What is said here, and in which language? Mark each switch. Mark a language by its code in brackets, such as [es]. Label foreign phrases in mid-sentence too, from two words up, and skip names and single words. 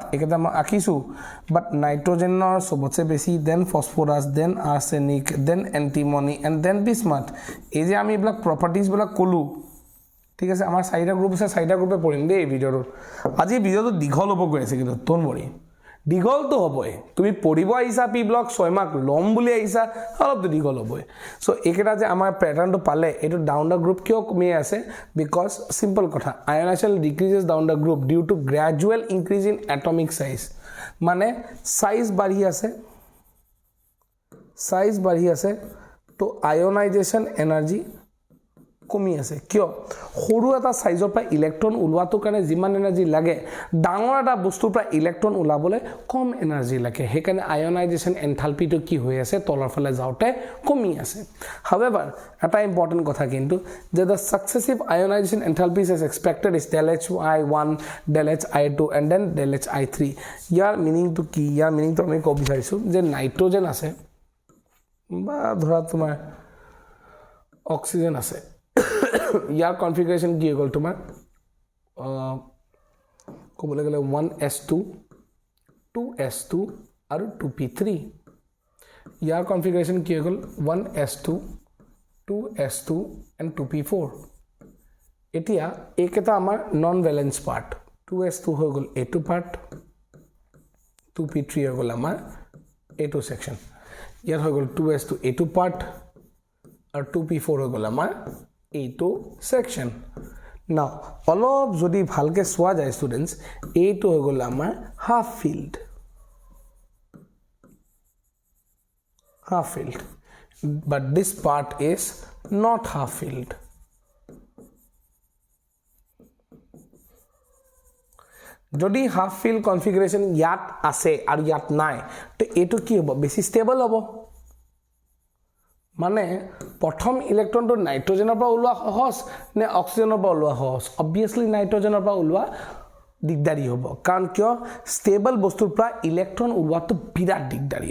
[as] একেটা মই আকিছো বাট নাইট্ৰজেনৰ সবতছে বেছি [en] then phosphorus then arsenic then antimony and then bismuth [as] এই যে আমি এইবিলাক প্ৰপাৰ্টিজ বিলাক কলো ঠিক আছে আমাৰ চাৰিটা গ্ৰুপ আছে চাৰিটা গ্ৰুপে পঢ়িম দেই ভিডিওটো আজি ভিডিওটো দীঘল হ'ব গৈ আছে কিন্তু তোনমৰি দীঘল তো হবই তুমি পঢ়িব আইছা [en] p block [as] 6 মাৰ্ক লম বুলি আইছা অলপ তো দীঘল হবই সো একেটা যে আমাৰ প্যাটাৰ্নটো পালে এটো [en] down the group [as] কিয় কমি আছে বিকজ সিম্পল কথা [en] ionization decreases down the group due to gradual increase in atomic size [as] মানে সাইজ বাঢ়ি আছে তো আয়নাইজেশন এনাৰ্জি কমি আছে কিয় সৰু এটা সাইজৰ পৰা ইলেক্ট্ৰন ওলোৱাটো কাৰণে যিমান এনাৰ্জি লাগে ডাঙৰ এটা বস্তুৰ পৰা ইলেক্ট্ৰন ওলাবলৈ কম এনাৰ্জি লাগে হেকাৰণে আয়নাইজেশন এনথালপিটো কি হৈ আছে তলৰ ফালে যাওতে কমি আছে however এটা ইম্পৰ্টেন্ট কথা কিন্তু যে [en] the successive ionization enthalpies as expected is del hi1 del hi2 and then del hi3 [as] ইয়াৰ মিনিং তো কি ইয়াৰ মিনিং তো আমি ক'ব বিচাৰিছো যে নাইট্ৰজেন আছে বা ধৰা তোমাৰ অক্সিজেন আছে ইয়াৰ কনফিগাৰেশন কি হ'ল তোমাৰ কোবলে গলে 1s2 2s2 আৰু 2p3 ইয়াৰ কনফিগাৰেশন কি হ'ল 1s2 2s2 and 2p4 এতিয়া একেটা আমাৰ [en] non valence part [as] 2s2 হৈ গল a2 পাৰ্ট 2p3 হৈ গল আমাৰ a2 সেকশন ইয়াৰ হৈ গল 2s2 a2 পাৰ্ট আৰু 2p4 হৈ গল আমাৰ [en] A2 section now [as] অলপ যদি ভালকে সোয়া যায় স্টুডেন্টস A2 হৈ গল আমাৰ [en] half filled but this part is not half filled [as] যদি [en] half filled configuration [as] ইয়াত আছে আৰু ইয়াত নাই তো এটো কি হ'ব বেছি স্টেবল হ'ব মানে প্ৰথম ইলেক্ট্ৰনটো নাইট্ৰজেনৰ পৰা ওলোৱা সহজ নে অক্সিজেনৰ পৰা ওলোৱা সহজ অবভিয়াসলি নাইট্ৰজেনৰ পৰা ওলোৱা দিগদাৰি হ'ব কাৰণ কিয় ষ্টেবল বস্তুৰ পৰা ইলেক্ট্ৰন ওলোৱাটো বিৰাট দিগদাৰি